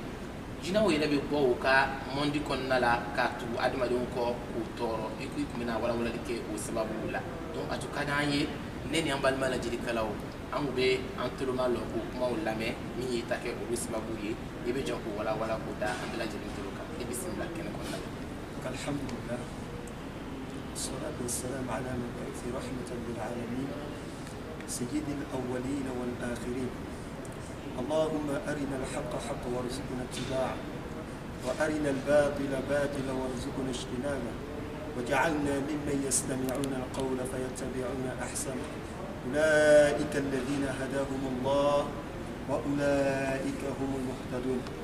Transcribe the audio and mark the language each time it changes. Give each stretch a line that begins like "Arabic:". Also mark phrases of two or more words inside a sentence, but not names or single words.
Bambara: Jinɛw yɛrɛ bɛ bɔ u ka mɔndi kɔnɔna la k'a tugu adamadenw kɔ k'u tɔɔrɔ, i ko i tun bɛna walawalali kɛ o sababu la. Donc a tun ka d'an ye ne ni an balima lajɛlikɛlaw an kun bɛ an toloma lɔ k'o kumaw lamɛn min ye ta kɛ olu sababu ye, i bɛ jɔ k'o walawala k'o da an bɛɛ lajɛlen tolo kan. I bisimila kɛnɛ kɔnɔna la.
Arabic: Alhamdulillah. الصلاة والسلام على المبعوث رحمة للعالمين. سيد الأولين والآخرين. اللهم أرنا الحق حقا وارزقنا اتباعه وأرنا الباطل باطلا وارزقنا اجتنابه وجعلنا ممن يستمعون القول فيتبعون أحسنه أولئك الذين هداهم الله وأولئك هم المهتدون.